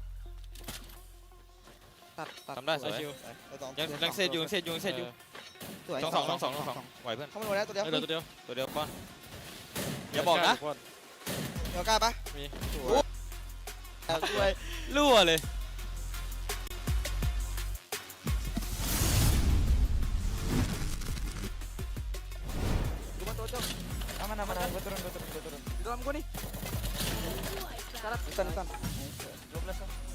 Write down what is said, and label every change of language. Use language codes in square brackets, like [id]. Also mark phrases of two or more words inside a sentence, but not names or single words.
[th] ตัดทำได้สวยยังเซตอยู่สวยสองไหวเพื่อนเข้ามาแล้วตัวเดียวป้อนอย่าบอกนะเดี๋ยวกล้าปะมี รั่วเลย [id] aman gue turun di dalam gue nih Depan 12